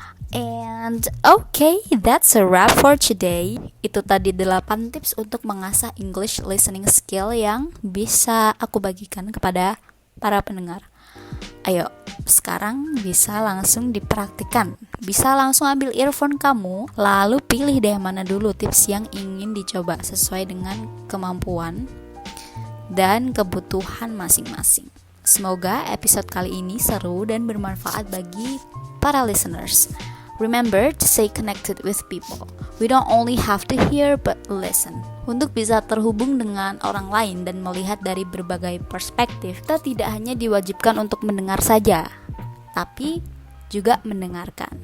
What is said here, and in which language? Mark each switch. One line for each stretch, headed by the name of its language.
English: And okay, that's a wrap for today.
Indonesian: Itu tadi 8 tips untuk mengasah
English: English listening skill
Indonesian: yang bisa aku bagikan kepada para pendengar. Ayo, sekarang bisa langsung dipraktikkan. Bisa langsung ambil earphone kamu, lalu pilih deh mana dulu tips yang ingin dicoba sesuai dengan kemampuan dan kebutuhan masing-masing. Semoga episode kali ini seru dan bermanfaat bagi para listeners.
English: Remember to stay connected with people. We don't only have to hear but listen.
Indonesian: Untuk bisa terhubung dengan orang lain dan melihat dari berbagai perspektif, kita tidak hanya diwajibkan untuk mendengar saja, tapi juga mendengarkan.